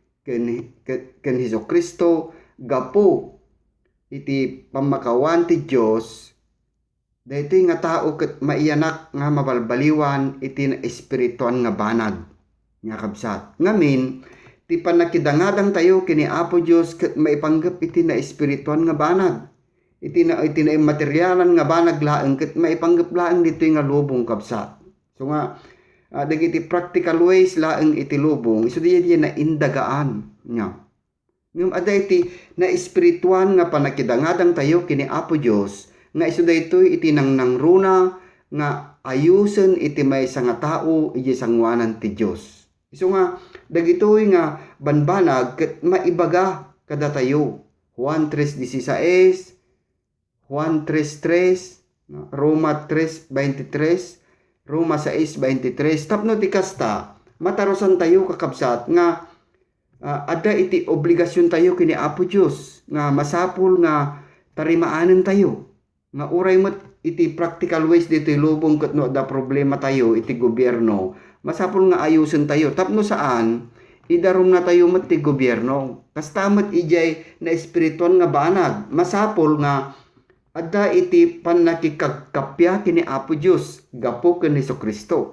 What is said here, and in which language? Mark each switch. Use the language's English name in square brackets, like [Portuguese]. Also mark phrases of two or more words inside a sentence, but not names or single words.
[Iloko] ken Hesukristo gapo iti pamakawan ti Dios daytoy nga tao ket maianak nga mabalbaliwan iti espirituan nga banag nga kabsat ngamin ti panakidangadang tayo kini Apo Dios ket maipanggep iti na espirituan nga banag iti na materialan nga banag laeng ket maipanggep laeng ditoy nga lubong kabsat. So nga dagiti [English] practical ways [Iloko] laeng iti lubong isu di na indagaan nya. Ngem ada iti na espirituan nga panakidangadang tayo kini Apo Dios nga isu daytoy iti nangruna nga ayusen iti maysa nga tao iti sangwanan ti Dios. Isu nga dagitoy nga banbanag ket maibaga kada tayo. Juan 3:16 Juan 3:3, Roma 3:23, Roma 6:23. Tapno ti kasta, matarosan tayo kakabsat nga ada iti obligasyon tayo kini Apo Dios nga masapul nga tarimaanen tayo. Nga uray met iti [English] practical ways [Iloko] ditoy lubong ket no da problema tayo iti gobyerno. Masapul nga ayusen tayo. Tapno saan idarom na tayo met ti gobyerno. Kasta met ijay na espirituan nga banag. Masapul nga adda iti panakikagkapya kini Apo Dios gapo ken Hesukristo.